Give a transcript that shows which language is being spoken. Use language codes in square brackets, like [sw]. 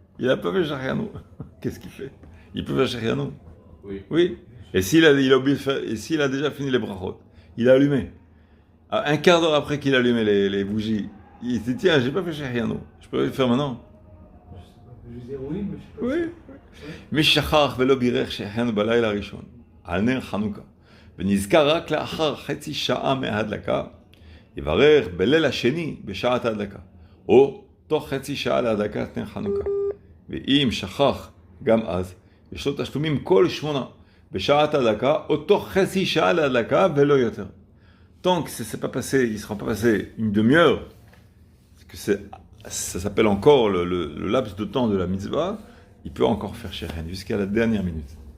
[fr] Il n'a pas fait chez Rien. Qu'est-ce qu'il fait? Il peut faire chez Rien. Oui. Oui. Et s'il a oublié de faire, et s'il a déjà fini les brachot, il a allumé. Un quart d'heure après qu'il a allumé les bougies, il s'est dit tiens, j'ai pas fait chez Rien. Je peux le faire maintenant. Je vais dire oui, mais je sais pas. Oui. [he] מי שכח ולא בירך שהחיינו בלילה הראשון על נר חנוכה ונזכר רק לאחר חצי שעה מההדלקה, יברך בליל השני בשעת ההדלקה, או תוך חצי שעה להדלקת נר חנוכה. ואם שכח גם אז, יש לו תשלומים כל 8 בשעת ההדלקה, או תוך חצי שעה להדלקה ולא יותר. [fr] Tant que ça ne sera pas passé une demi-heure, que ça s'appelle encore le laps de temps de la mitzvah, il peut encore faire chez Rien jusqu'à la dernière minute.